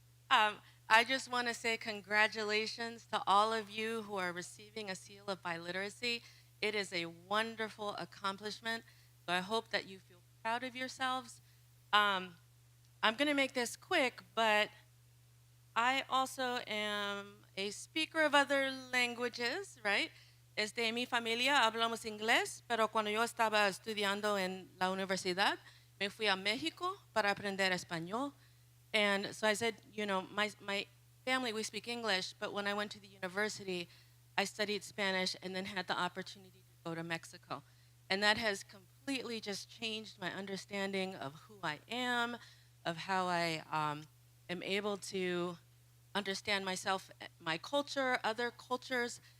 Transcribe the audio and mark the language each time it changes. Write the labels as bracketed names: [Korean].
[English] I just want to say congratulations to all of you who are receiving a Seal of Biliteracy. It is a wonderful accomplishment, so I hope that you feel proud of yourselves. I'm going to make this quick, but I also am a speaker of other languages, right? [Spanish] Mi familia hablamos inglés, pero cuando yo estaba estudiando en la universidad, me fui a México para aprender español. [English] And so I said, my family, we speak English, but when I went to the university, I studied Spanish and then had the opportunity to go to Mexico. And that has completely just changed my understanding of who I am, of how I am able to understand myself, my culture, other cultures.